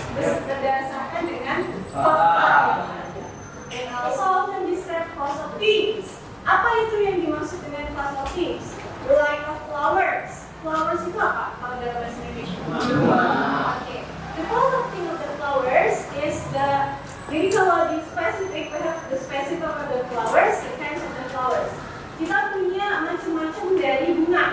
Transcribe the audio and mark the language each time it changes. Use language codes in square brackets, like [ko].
[id] Berdasarkan dengan fakta. [en] And also often describe class of things. [id] Apa itu yang dimaksud dengan class of things? [en] Like flowers. [id] Flowers itu apa kalau dalam bahasa Indonesia? Okay. [en] The class of things of the flowers is the. [id] Jadi kalau di [en] specific, we have the specific of the flowers, the kinds of the flowers. [id] Kita punya macam-macam dari bunga.